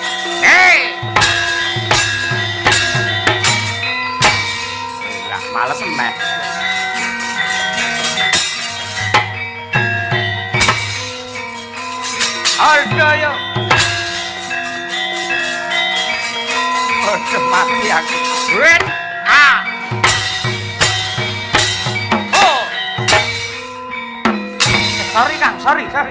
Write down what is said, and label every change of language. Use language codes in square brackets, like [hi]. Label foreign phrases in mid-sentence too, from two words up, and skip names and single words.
[jv] Lah males emeh. Aduh yo. Aduh mati aku. [en] Wait. Ah. Oh. Sorry Kang, sorry.